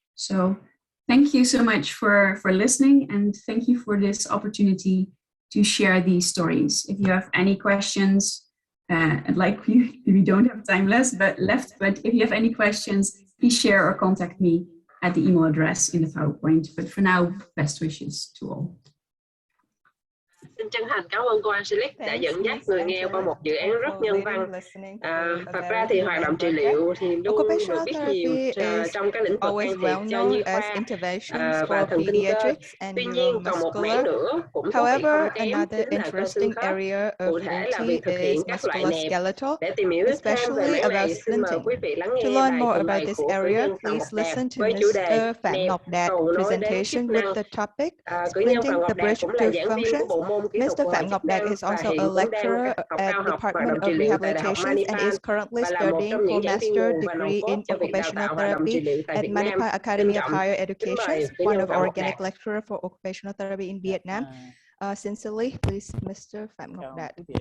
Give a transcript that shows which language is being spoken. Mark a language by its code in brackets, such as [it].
[en] So thank you so much for listening, and thank you for this opportunity to share these stories. If you have any questions, like we don't have time left, but if you have any questions, please share or contact me at the email address in the PowerPoint. But for now, best wishes to all. [vi] Xin chân thành cảm ơn cô Angelique đã dẫn dắt người nghe qua một dự án rất nhân văn. Thật ra thì hoạt động trị liệu thì luôn được biết nhiều trong các lĩnh vực can thiệp cho nhi khoa và thần kinh cơ. Tuy nhiên còn một mảng nữa cũng thú vị không kém, chính là cơ xương khớp. Cụ thể là việc thực hiện các loại nẹp. Để tìm hiểu thêm về mảng này, xin mời quý vị lắng nghe bài trình bày của cử nhân Phạm Ngọc Đạt với chủ đề nẹp cầu nối đến chức năng. Cử nhân Phạm Ngọc Đạt cũng là giảng viên của bộ môn [en] Mr. Phạm Ngọc Đạt is also a lecturer at the Department of Rehabilitation and is currently studying for master's degree in occupational therapy at Manipa Academy of Higher Education, one of organic lecturer for occupational therapy in Vietnam. Sincerely, please, Mr. Phạm Ngọc Đạt.